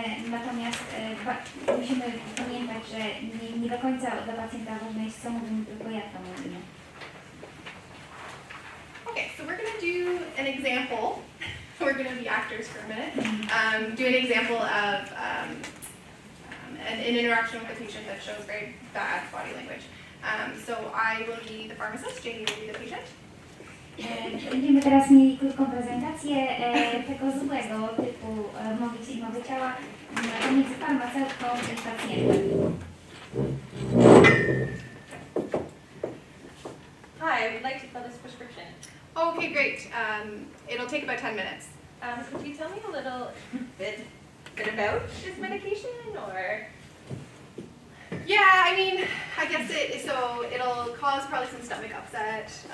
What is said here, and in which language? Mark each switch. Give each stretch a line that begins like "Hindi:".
Polish: Natomiast musimy pamiętać, że nie do końca dla pacjenta ważne jest, co mówimy, tylko jak to mówimy.
English: Okay, so we're going to do an example. We're going to be actors for a minute. Do an example of an interaction with a patient that shows very bad body language. So I will be the pharmacist, Jamie will be the patient.
Polish: Będziemy teraz mieli krótką prezentację tego złego typu mowy ciała pomiędzy farmaceutką i pacjentem.
English: Hi, I would like to fill this prescription. Okay, great. It'll take about 10 minutes. Could you tell me a little bit about this medication, or? Yeah, I mean, I guess it'll cause probably some stomach upset.